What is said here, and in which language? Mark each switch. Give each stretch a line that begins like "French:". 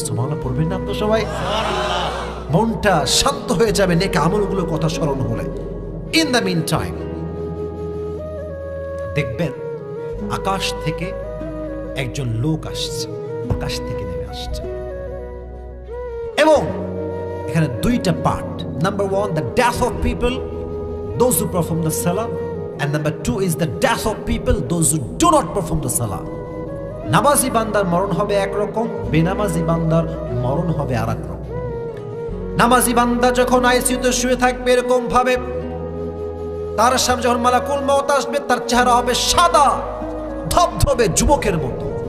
Bangla: সুবহানাল্লাহ পড়বেন না আপনারা সবাই? মনটা শান্ত হয়ে যাবে নেক আমলগুলোর কথা স্মরণ হলে।
English: in the mean time
Bangla: দেখবেন আকাশ থেকে একজন লোক আসছে, আকাশ থেকে নেমে আসছে, এবং এখানে 2টা part.
English: Number 1, the death of people, those who perform the salah, and number 2 is the death of people, those who do not perform the salah.
Bangla: নামাজি বান্দার মরণ হবে একরকম, বেনামাজি বান্দার মরণ হবে আর এক রকম। নামাজি বান্দা যখন আইসিইউতে শুয়ে থাকবে এরকম ভাবে, তার সামনে যখন মালাকুল মউত আসবে, তার চেহারা হবে সাদা ধবধবে যুবকের মতো।